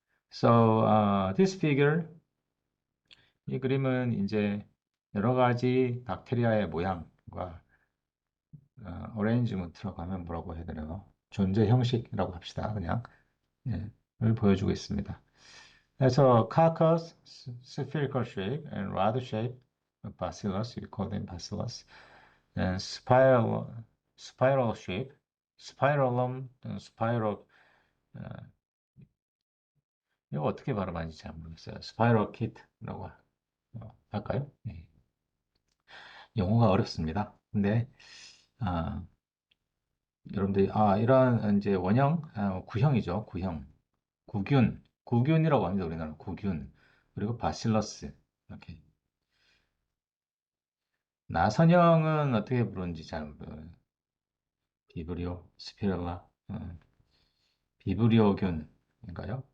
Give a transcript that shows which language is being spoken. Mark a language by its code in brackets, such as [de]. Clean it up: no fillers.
[en] So this figure, [ko] 이 그림은 이제 여러 가지 박테리아의 모양과 어레인지먼트라고 하면 뭐라고 해야 되나요? 존재 형식이라고 합시다. 그냥 예, 을 보여주고 있습니다. [en] 그래서 carcass, spherical shape, and rod shape, bacillus, we call them bacillus, and spiral shape, spiralum, spiral, [ko] 어, 이거 어떻게 발음하는지 잘 모르겠어요. spiral kit라고 할까요? 네. 영어가 어렵습니다. 근데 아, 여러분들이 이러한 이제 원형, 구형이죠. 구형, 구균이라고 합니다. 우리나라 구균. 그리고 바실러스 이렇게. 나선형은 어떻게 부르는지 잘 모르요. 비브리오, 스피렐라, 비브리오균인가요?